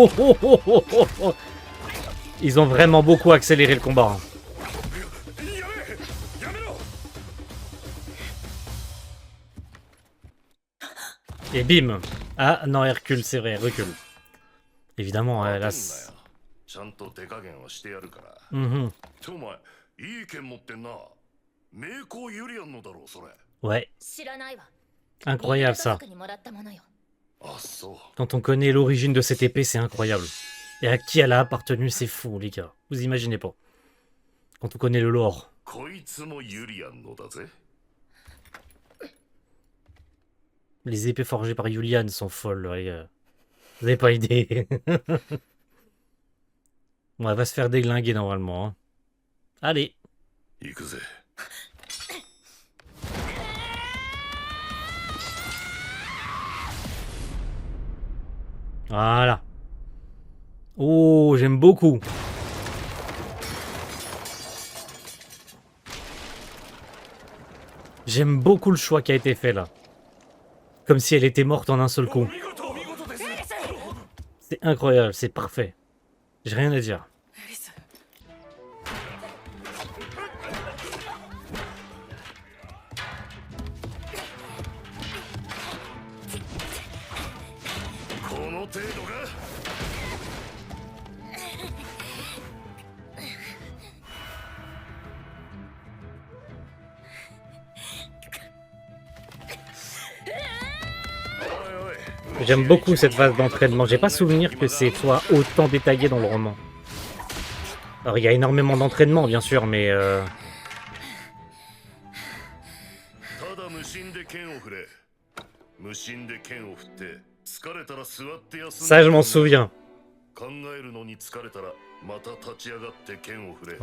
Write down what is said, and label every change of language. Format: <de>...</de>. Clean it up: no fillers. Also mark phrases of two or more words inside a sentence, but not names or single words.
<fr>Ils ont vraiment beaucoup accéléré le combat. Et bim. Ah non, Hercule, c'est vrai, recule. Évidemment, là...</fr> <ja>ちゃんと手加減はしてやるから。 Mhm. ってお前、いい剣持ってんな。名工ユリアンのだろう、それ。</ja> <fr>Ouais,</fr> <ja>知らないわ</ja> <fr>incroyable ça.</fr> <ja>にもらったものよあ、そう。</ja> <fr>Quand on connaît l'origine de cette épée, c'est incroyable. Et à qui elle a appartenu, c'est fou, les gars. Vous imaginez pas. Quand on connaît le lore.</fr> <ja>こいつもユリアンのだぜ。</ja> <fr>Les épées forgées par Julian sont folles, les gars. Vous avez pas idée. Bon, elle va se faire déglinguer normalement. Hein. Allez.</fr> <ja>行くぜ。</ja> <fr>Voilà. Oh, j'aime beaucoup. J'aime beaucoup le choix qui a été fait là. Comme si elle était morte en un seul coup. C'est incroyable, c'est parfait. J'ai rien à dire.</fr> <ja>エリスこの程度か。</ja> <fr>J'aime beaucoup cette phase d'entraînement. J'ai pas souvenir que c'est soit autant détaillé dans le roman. Alors il y a énormément d'entraînement bien sûr, mais</fr> <ja>ただ無心で剣を振れ。無心で剣を振って疲れたら座って休んで。</ja> <fr>ça je m'en souviens.</fr> <ja>考えるのに疲れたらまた立ち上がって剣を振れ。</ja>